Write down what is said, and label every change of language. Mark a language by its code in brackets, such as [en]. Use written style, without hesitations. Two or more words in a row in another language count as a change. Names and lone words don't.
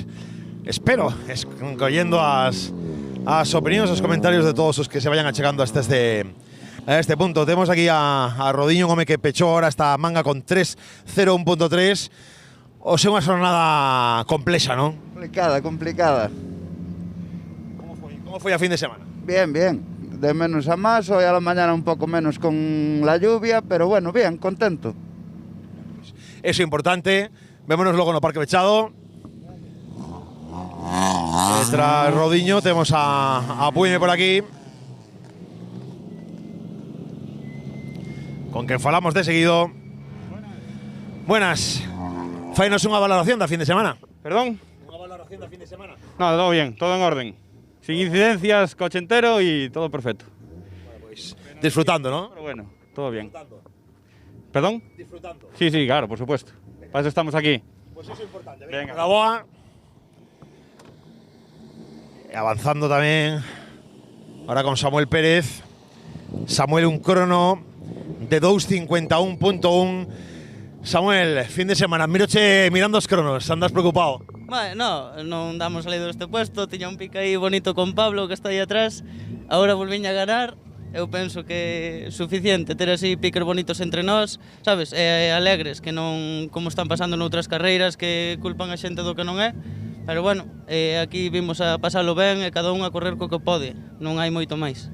[gl] Espero, collendo as opinións, os comentarios de todos os que se vayan achegando hasta este punto. Temos aquí a Rodiño Gómez, que pechou ahora esta manga con 3.01.3. O sea, unha jornada complexa, non? Complicada. Como foi a fin de semana? [es] Bien, bien. De menos a más, hoy a la mañana un poco menos con la lluvia, pero bueno, bien, contento. Eso es importante. Vémonos luego en el Parque Bechado. Tras Rodiño tenemos a Puime por aquí, [gl] con quen falamos de seguido. [es] Buenas. [gl] Fainos unha valoración da fin de semana. [es] Perdón? [gl] Unha valoración da fin de semana. [es] No, todo bien, todo en orden. Sin incidencias, coche entero y todo perfecto. Disfrutando, ¿no? Pero bueno, todo bien. ¿Perdón? Disfrutando. Sí, sí, claro, por supuesto. Para eso estamos aquí. Pues eso es importante. Venga. La boa. Avanzando también. Ahora con Samuel Pérez. Samuel un crono de 2:51.1. [gl] Samuel, fin de semana, miroche mirando os cronos, andas preocupado? No, non damos salido deste puesto, tiña un pique aí bonito con Pablo que está aí atrás, agora volviña a ganar, eu penso que é suficiente ter así piques bonitos entre nós, sabes, alegres, que non como están pasando noutras carreiras que culpan a xente do que non é, pero bueno, aquí vimos a pasalo ben e cada un a correr co que pode, non hai moito máis.